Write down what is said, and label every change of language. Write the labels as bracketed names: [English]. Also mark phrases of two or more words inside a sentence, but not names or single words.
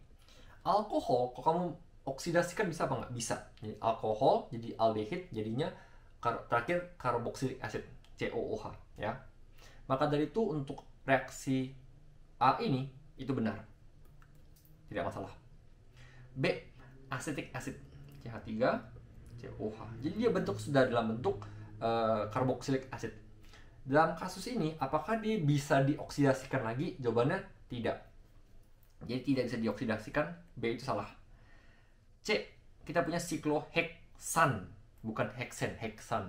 [Indonesian] Alkohol, kalau kamu oksidasikan bisa apa nggak? Bisa. Jadi alkohol jadi aldehid, jadinya terakhir karboksilik acid, COOH. Ya. Maka dari itu untuk reaksi A ini itu benar, tidak masalah. B, [English] acetic acid, [Indonesian] CH3 COH. Jadi dia sudah dalam bentuk karboksilik acid. Dalam kasus ini apakah dia bisa dioksidasikan lagi? Jawabannya tidak. Jadi tidak bisa dioksidasikan. B itu salah. C, kita punya sikloheksan, bukan heksen, heksan.